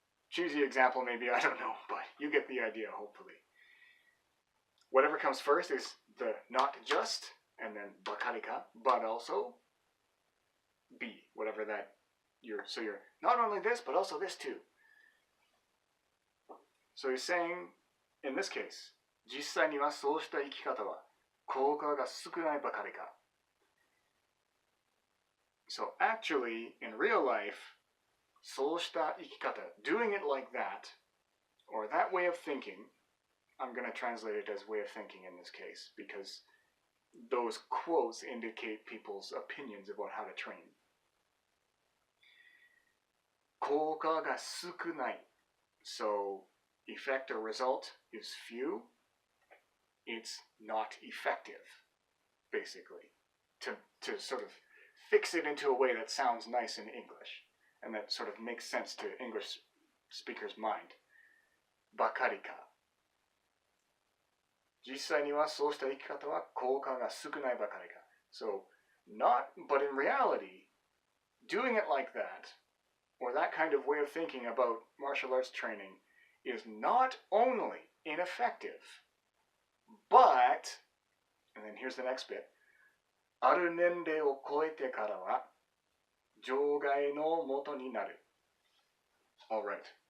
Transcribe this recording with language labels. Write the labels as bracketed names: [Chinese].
[English] Cheesy example maybe, I don't know, but you get the idea, hopefully. Whatever comes first is the not just, and then bakarika, but also be, whatever that so you're not only this, but also this too. So he's saying, in this case, [Japanese] 実際にはそうした生き方は効果が少ないばかりか. [English] So actually, in real life, [Japanese] そうした生き方, [English] doing it like that, or that way of thinking, I'm going to translate it as way of thinking in this case, because those quotes indicate people's opinions about how to train. [Japanese] 効果が少ない. [English] So, effect or result is few. It's not effective, basically. To sort of fix it into a way that sounds nice in English, and that sort of makes sense to English speakers' mind. [Japanese] ばかりか. 実際にはそうした生き方は効果が少ないばかりか. [English] So, but in reality, doing it like that, or that kind of way of thinking about martial arts training, is not only ineffective, but, and then here's the next bit, [Japanese] ある年齢を超えてからは除外のもとになる. [English] All right.